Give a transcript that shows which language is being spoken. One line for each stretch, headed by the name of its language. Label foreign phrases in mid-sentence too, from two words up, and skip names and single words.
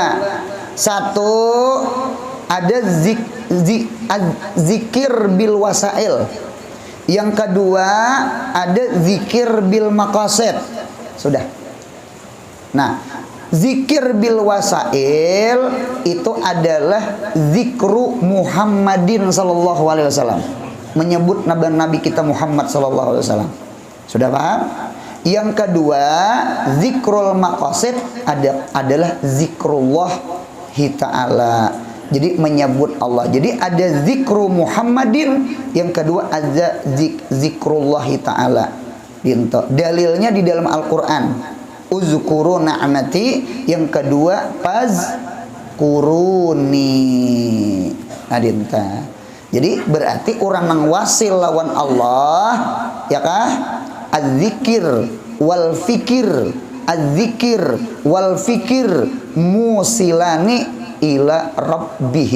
Indonesian: Satu ada
Arabic: الذكر بالوسائل.
Indonesian: Yang kedua ada
Arabic: الذكر بالمقاصد.
Indonesian: Sudah. Nah,
Arabic: الذكر بالوسائل
Indonesian: itu adalah
Arabic: ذكر محمد صلى الله عليه وسلم.
Indonesian: Menyebut nabi kita Muhammad
Arabic: صلى الله عليه وسلم.
Indonesian: Sudah paham? Yang kedua,
Arabic: ذكر المقاصد
Indonesian: adalah
Arabic: ذكر الله تعالى.
Indonesian: Jadi menyebut Allah. Jadi ada
Arabic: ذكر محمد,
Indonesian: yang kedua ada
Arabic: ذكر الله تعالى.
Indonesian: Dalilnya di dalam Al-Qur'an.
Arabic: اذكروا نعمتي,
Indonesian: yang kedua
Arabic: فاذكروني. Adinta.
Banjar: Jadi berarti orang nang wasil lawan Allah, ya kah?
Arabic: الذكر والفكر الذكر والفكر موصلان إلى ربه.